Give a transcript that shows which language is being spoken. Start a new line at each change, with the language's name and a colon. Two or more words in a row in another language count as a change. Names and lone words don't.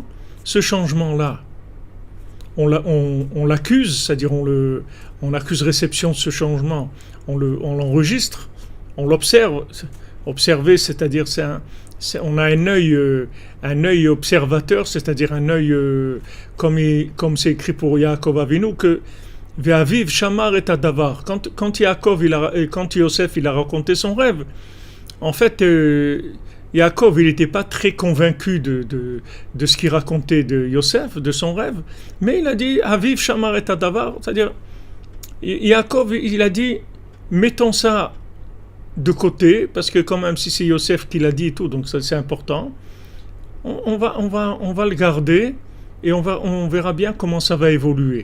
French: Ce changement-là, on l'accuse, c'est-à-dire on accuse réception de ce changement, on l'enregistre, on l'observe. Observer, c'est-à-dire on a un œil observateur, c'est-à-dire un œil comme c'est écrit pour Yaakov Avinu que
Hebrew: ואביו שמר את הדבר.
French: Quand Yosef il a raconté son rêve, en fait Yaakov, il n'était pas très convaincu de ce qu'il racontait de Yosef, de son rêve, mais il a dit
Hebrew: אביו שמר את הדבר,
French: c'est-à-dire Yaakov, il a dit mettons ça de côté, parce que quand même si c'est Yosef qui l'a dit et tout, donc ça c'est important, on va le garder et on verra bien comment ça va évoluer.